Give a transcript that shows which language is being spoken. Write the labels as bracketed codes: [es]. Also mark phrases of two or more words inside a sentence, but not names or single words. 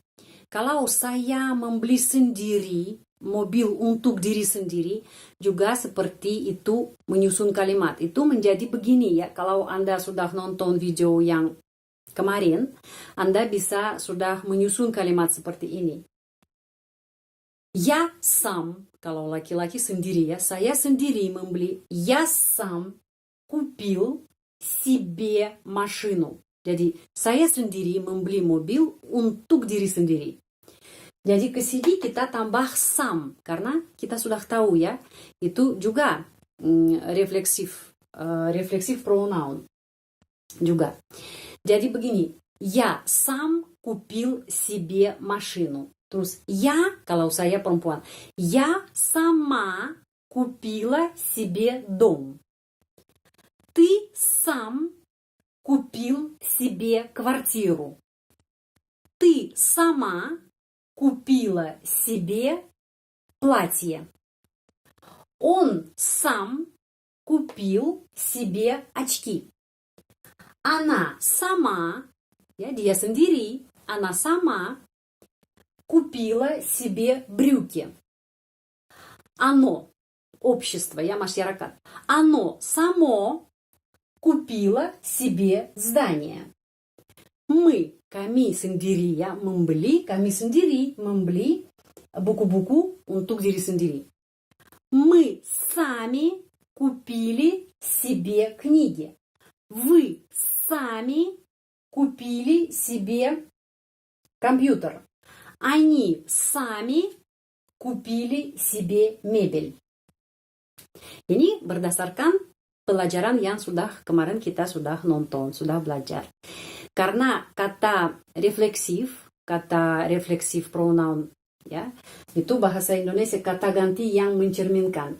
[id] Kalau saya membeli sendiri mobil untuk diri sendiri, juga seperti itu menyusun kalimat. Itu menjadi begini ya, kalau Anda sudah nonton video yang kemarin, Anda bisa sudah menyusun kalimat seperti ini. [ru] Я сам, [id] kalau laki-laki sendiri ya, saya sendiri membeli. [ru] Я сам купил себе машину. [id] Jadi, saya sendiri membeli mobil untuk diri sendiri. Jadi, ke sini kita tambah сам, karena kita sudah tahu ya, itu juga refleksif pronoun juga. Jadi begini, [ru] я сам купил себе машину. [id] Terus я, kalau saya perempuan, [ru] я сама купила себе дом. Ты сам купил себе квартиру. Ты сама купила себе платье. Он сам купил себе очки. Она сама, [id] ya, dia sendiri, [ru] она сама купила себе брюки. Оно, общество, я masyarakat, оно само купило себе здание. [id] Мы, kami sendiri ya, membeli, kami sendiri membeli buku-buku untuk diri sendiri. [ru] Мы сами купили себе книги. Вы сами купили себе компьютер. Они сами купили себе мебель. [id] Ini berdasarkan pelajaran yang kemarin kita sudah nonton, sudah belajar. Karena kata refleksif pronoun ya, itu bahasa Indonesia kata ganti yang mencerminkan.